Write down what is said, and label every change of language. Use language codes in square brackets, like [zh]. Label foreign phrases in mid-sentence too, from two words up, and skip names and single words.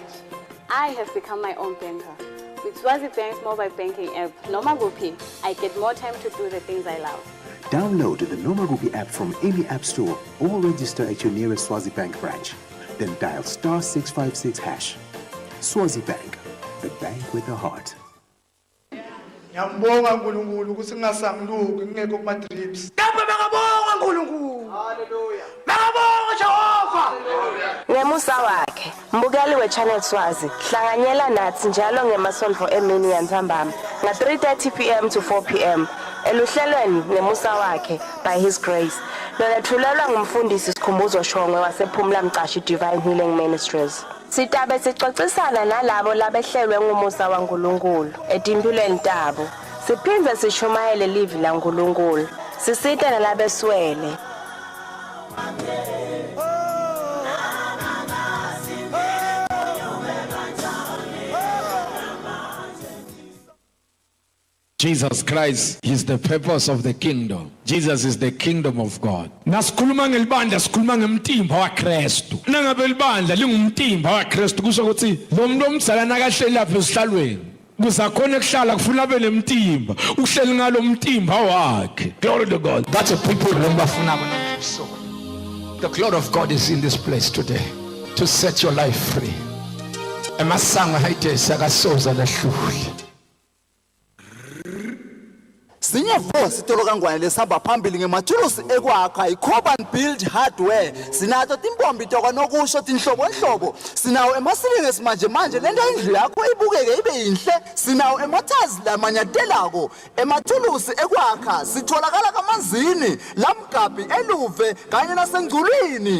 [en] I have become my own banker. With Swazi Bank's mobile banking app, Nomagopi, I get more time to do the things I love. Download the Nomagopi app from any app store or register at your nearest Swazi Bank branch. Then dial *656#. Swazi Bank, the bank with a heart. [ss] Ngiyambonga uNkulunkulu ukuthi ngingasangiluki ngingekho kuma drips. Kambe bangabonga uNkulunkulu. Hallelujah. Bangabonga Jehova. Ngemusa wakhe, mbukeli we-Channel Swazi, hlanganyela nathi njalo ngemasonto emini yantsambama, nga-3:30 p.m. [en] to 4 p.m. [ss] eluhlelweni ngemusa wakhe [en] by his grace. [ss] Lolethulelwa ngumfundisi Sikhumbuzo Shongwe wasePhumla Mcashi Divine Healing Ministries. Sitabe sixoxisana nalabo labehlelwe ngumusa waNkulunkulu etimpilweni tabo. Siphindze sishumayele livi laNkulunkulu. Sisita nalabeswele. [en] Jesus Christ is the purpose of the kingdom. Jesus is the kingdom of God. [ss] Nasikhuluma ngelibandla sikhuluma ngemtimba waKristu. Nangabe libandla lingumtimba waKristu kusho ukuthi lo muntu omdala nakahleli lapha esihlalweni kuzakhona ukuhlala kufuna abe nemtimba uhleli ngalo mtimba wakhe. [en] Glory to God. That's a people lembafuna so. The glory of God is in this place today to set your life free. Emasanga hayite sakasoza lahluli. [ss] Sinyevo sitolo kangwane lesihamba phambili ngemathulusi ekwakha i-Coban Build Hardware. Sinato timpombi toko nokusho tinhlobonhlobo. Sinawo emasilingi esimanje manje lento indlu yakho ibukeke ibe yinhle. Sinawo emotors lamanyatelako. Emathulusi ekwakha sitholakala kaManzini, Lamgabi, Eluve kanye nasengculwini.